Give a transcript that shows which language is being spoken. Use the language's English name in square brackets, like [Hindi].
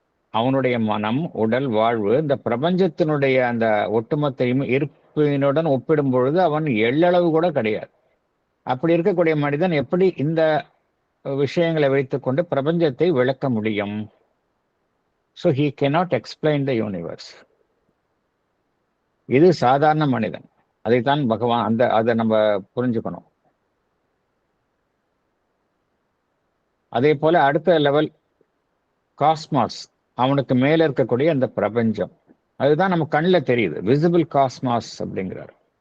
[Tamil] அவனுடைய மனம், உடல், வாழ்வு இந்த பிரபஞ்சத்தினுடைய அந்த ஒட்டுமொத்த இருப்பினுடன் ஒப்பிடும் பொழுது அவன் எள்ளளவு கூட கிடையாது. அப்படி இருக்கக்கூடிய மனிதன் எப்படி இந்த விஷயங்களை வைத்துக்கொண்டு பிரபஞ்சத்தை விளக்க முடியும்? [English] So he cannot explain the universe. [Tamil] இது சாதாரண மனிதன். அதைத்தான் பகவான் அதை நம்ம புரிஞ்சுக்கணும். அதே போல அடுத்த லெவல் காஸ்மாஸ், அவனுக்கு மேல இருக்கக்கூடிய அந்த பிரபஞ்சம், அதுதான் நம்ம கண்ணில் தெரியுது. விசிபிள் காஸ்மாஸ் அப்படிங்கிறார்.